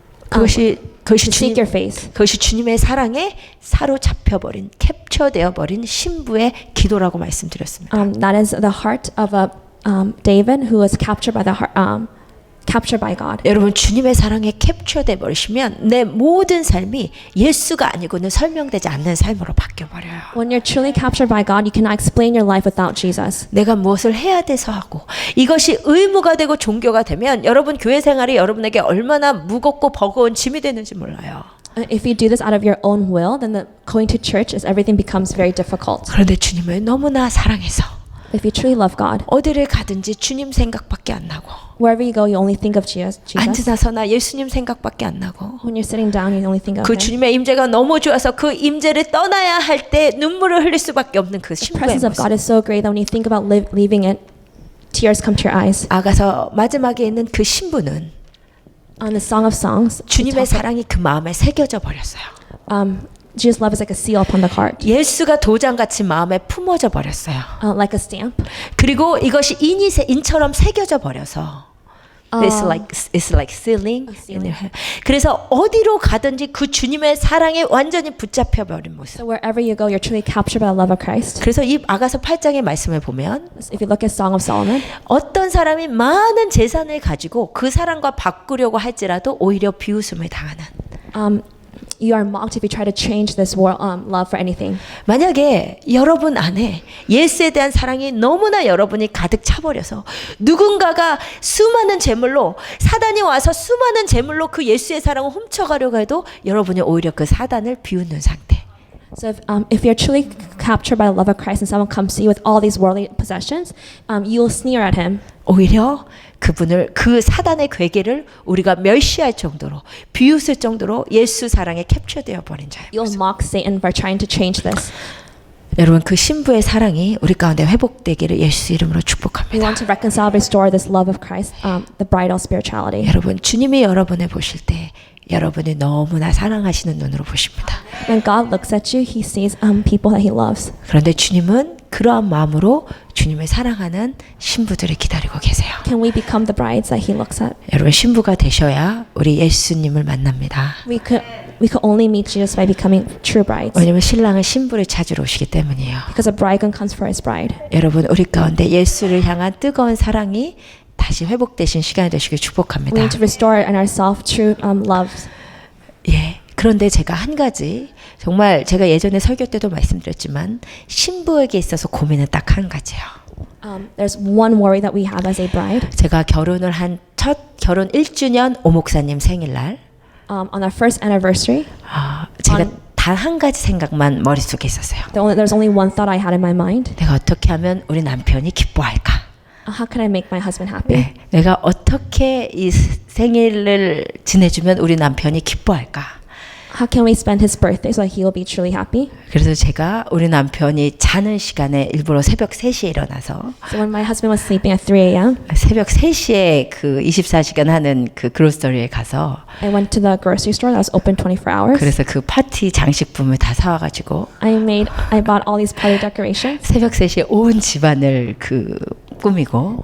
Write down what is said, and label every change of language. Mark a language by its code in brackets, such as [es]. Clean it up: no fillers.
[ko] 그것이 [en] to seek your face." [ko] 그것이 주님의 사랑에 사로잡혀 버린, 캡처되어 버린 신부의 기도라고 말씀드렸습니다. [en] That is the heart of a David who was captured by the heart, captured by God. [ko] 여러분 주님의 사랑에 캡처돼 버리시면 내 모든 삶이 예수가 아니고는 설명되지 않는 삶으로 바뀌어 버려요. [en] When you're truly captured by God, you cannot explain your life without Jesus. [ko] 내가 무엇을 해야 돼서 하고 이것이 의무가 되고 종교가 되면 여러분 교회 생활이 여러분에게 얼마나 무겁고 버거운 짐이 되는지 몰라요. [en] If you do this out of your own will, then going to church is everything becomes very difficult. [ko] 그런데 주님을 너무나 사랑해서 [en] If you truly love God, [ko] 어디를 가든지 주님 생각밖에 안 나고 [en] wherever you go, you only think of Jesus. [ko] 앉으나 서나 예수님 생각밖에 안 나고 [en] When you're sitting down, you only think of [ko] 그 [en] Him. [ko] 주님의 임재가 너무 좋아서 그 임재를 떠나야 할 때 눈물을 흘릴 수밖에 없는 그 [en] The [ko] 신부의 [en] presence of [ko] 모습. [en] God is so great that when you think about leaving it, tears come to your eyes. [ko] 아가서 마지막에 있는 그 신부는 [en] On the Song of Songs, [ko] 주님의 사랑이 그 마음에 새겨져 버렸어요. [en] Jesus' love is like a seal upon the heart, [ko] 예수가 도장같이 마음에 품어져 버렸어요. [en] like a stamp. [ko] 그리고 이것이 인처럼 새겨져 버려서 [en] it's like sealing. [ko] 그래서 어디로 가든지 그 주님의 사랑에 완전히 붙잡혀 버린 모습. [en] So wherever you go, you're truly captured by the love of Christ. [ko] 그래서 이 아가서 8장의 말씀을 보면 [en] If you look at Song of Solomon, [ko] 어떤 사람이 많은 재산을 가지고 그 사람과 바꾸려고 할지라도 오히려 비웃음을 당하는. [en] you are mocked if you try to change this world, love for anything. [ko] 만약에 여러분 안에 예수에 대한 사랑이 너무나 여러분이 가득 차버려서 누군가가 수많은 재물로 사단이 와서 수많은 재물로 그 예수의 사랑을 훔쳐가려고 해도 여러분이 오히려 그 사단을 비웃는 상태. [en] So if you're truly captured by the love of Christ and someone comes to you with all these worldly possessions, you will sneer at him. [ko] 오히려 그분을 그 사단의 괴계를 우리가 멸시할 정도로 비웃을 정도로 예수 사랑에 캡처되어 버린 자예요. [en] You'll mock Satan for trying to change this. [ko] 여러분 그 신부의 사랑이 우리 가운데 회복되기를 예수 이름으로 [en] We [ko] 축복합니다. [en] want to reconcile, restore this love of Christ, the bridal spirituality. [ko] 여러분 주님이 여러분을 보실 때 여러분이 너무나 사랑하시는 눈으로 보십니다. [en] When God looks at you, He sees people that He loves. [ko] 그런데 주님은 그러한 마음으로 주님을 사랑하는 신부들을 기다리고 계세요. [en] Can we become the brides that He looks at? [ko] 여러분 신부가 되셔야 우리 예수님을 만납니다. [en] We could only meet Jesus by becoming true brides. [ko] 왜냐하면 신랑은 신부를 찾으러 오시기 때문이에요. [en] Because a bridegroom comes for his bride. [ko] 여러분 우리 가운데 예수를 향한 뜨거운 사랑이 다시 회복되신 시간이 되시길 [en] We [ko] 축복합니다. [en] need to restore in ourselves true love. [ko] 예. 그런데 제가 한 가지 정말 제가 예전에 설교 때도 말씀드렸지만 신부에게 있어서 고민은 딱 한 가지예요. [en] There's one worry that we have as a bride. [ko] 제가 결혼을 한 첫 결혼 1주년 오 목사님 생일날 [en] On our first anniversary, [ko] 제가 단 한 가지 생각만 머릿속에 있었어요. [en] there's only one thought I had in my mind. [ko] 내가 어떻게 하면 우리 남편이 기뻐할까? [en] How can I make my husband happy? [ko] 네, 내가 어떻게 이 생일을 지내주면 우리 남편이 기뻐할까? [en] How can we spend his birthday so that he will be truly happy? [ko] 그래서 제가 우리 남편이 자는 시간에 일부러 새벽 3시에 일어나서 [en] So when my husband was sleeping at 3 a.m., [ko] 새벽 3시에 그 24시간 하는 그 그로스터리에 가서 [en] I went to the grocery store that was open 24 hours. [ko] 그래서 그 파티 장식품을 다 사와가지고 [en] I bought all these party decorations [ko] 새벽 3시에 온 집안을 그 꾸미고